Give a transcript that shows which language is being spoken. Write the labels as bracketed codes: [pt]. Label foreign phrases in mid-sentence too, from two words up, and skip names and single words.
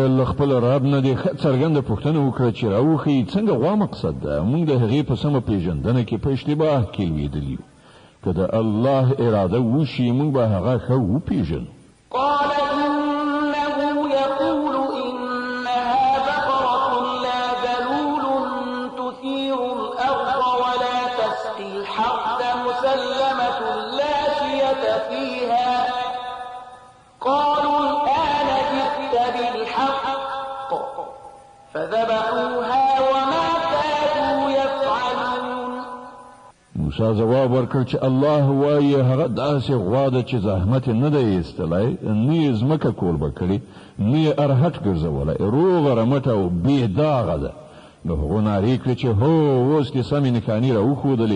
[ps] خپل رب نه د څرګنده پوښتنه وکړه چې راوخی څنګه غوا مقصد ده. موږ د هغې په سمه پیژندنه کې په اشتباه کې لوېدلي یو. که د الله اراده وشي موږ به هغه ښه وپېژنو. [ar] قال إنه يقول إنها بقرة لا ذلول تثير الأرض ولا تسقي الحرث مسلمة لا شية فيها قالوا الآن جئت بالحق فذبحوها وما كادوا يفعلون. [ps] موسی جواب ورکړ چې الله وایي هغه داسې غوا ده چې زحمت نه دی ایستلی، نه یې ځمکه کوربه کړې، نه یې ارهټ ګرځولی، روغه رمټه او بې داغه ده. نو هغو نارې کړې چې هو اوس دې سمې نښانې راوښودلې.